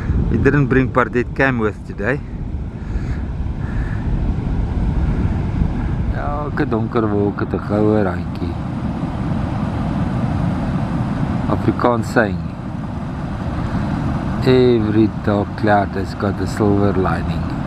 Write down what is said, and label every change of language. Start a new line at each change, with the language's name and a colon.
English: We didn't bring Pardette Cam with today.
Afrikaans: Elke donker wolk het 'n goue randjie.
English: Afrikaans saying, every dark cloud has got a silver lining.